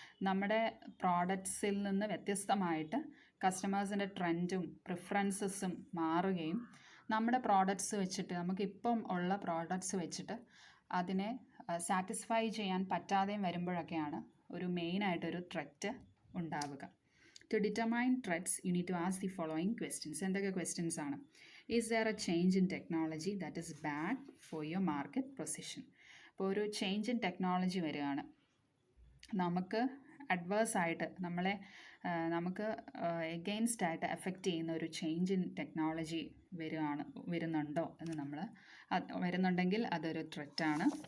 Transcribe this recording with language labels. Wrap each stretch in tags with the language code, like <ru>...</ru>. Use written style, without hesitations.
<ml>നമ്മുടെ പ്രോഡക്ട്സിൽ നിന്ന് വ്യത്യസ്തമായിട്ട് കസ്റ്റമേഴ്സിൻ്റെ ട്രെൻഡും പ്രിഫറൻസസും മാറുകയും നമ്മുടെ പ്രോഡക്ട്സ് വെച്ചിട്ട്, നമുക്കിപ്പം ഉള്ള പ്രോഡക്ട്സ് വെച്ചിട്ട് അതിനെ സാറ്റിസ്ഫൈ ചെയ്യാൻ പറ്റാതെയും വരുമ്പോഴൊക്കെയാണ് ഒരു മെയിനായിട്ടൊരു ത്രെറ്റ് ഉണ്ടാവുക.</ml> <en>To determine threats, you need to ask the following questions.</en> <ml>എന്തൊക്കെ ക്വസ്റ്റ്യൻസ് ആണ്?</ml> <en>Is there a change in technology that is bad for your market position?</en> <ml>അപ്പോൾ ഒരു ചേഞ്ച് ഇൻ ടെക്നോളജി വരികയാണ്, നമുക്ക് അഡ്വേഴ്സ് ആയിട്ട് നമുക്ക് എഗെയിൻസ്റ്റ് ആയിട്ട് എഫക്റ്റ് ചെയ്യുന്ന ഒരു ചേഞ്ച് ഇൻ ടെക്നോളജി വരുന്നുണ്ടോ എന്ന് വരുന്നുണ്ടെങ്കിൽ അതൊരു ത്രെറ്റാണ്.</ml>